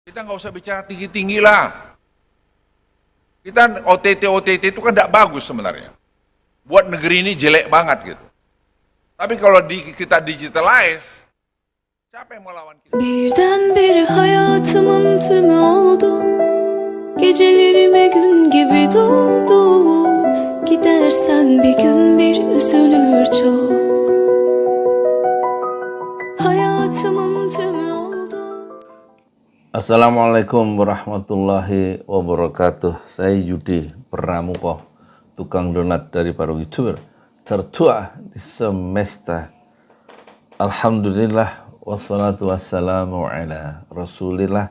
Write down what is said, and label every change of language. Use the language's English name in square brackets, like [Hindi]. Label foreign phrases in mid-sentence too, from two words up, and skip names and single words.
[Indonesian] Kita nggak usah bicara tinggi-tinggi lah. Kita OTT itu kan tidak bagus sebenarnya. Buat negeri ini jelek banget gitu. Tapi kalau kita digitalize, siapa yang mau lawan kita? [Turkish] Birdenbire hayatımın tümü oldun. Gecelerime gün gibi doğdun. Gidersen bir gün bir üzülür çok. Hayatımın tümü oldun. [Arabic] السلام عليكم ورحمة الله وبركاته. [Indonesian] Saya Yudi Pramuko, tukang donat dari para YouTuber tertua di semesta. [Arabic] الحمد لله والصلاة والسلام على رسول الله.